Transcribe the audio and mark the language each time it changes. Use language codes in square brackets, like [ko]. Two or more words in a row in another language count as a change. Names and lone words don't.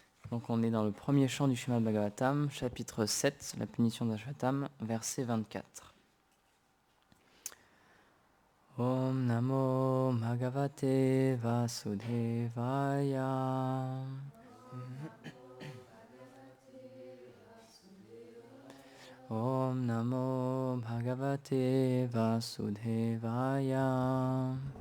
[fr] Donc on est dans le premier chant du Srimad Bhagavatam, chapitre 7, la punition d'Ashvatam, verset 24. [sa] Om Namo Bhagavate Vasudevaya. Om Namo Bhagavate Vasudevaya.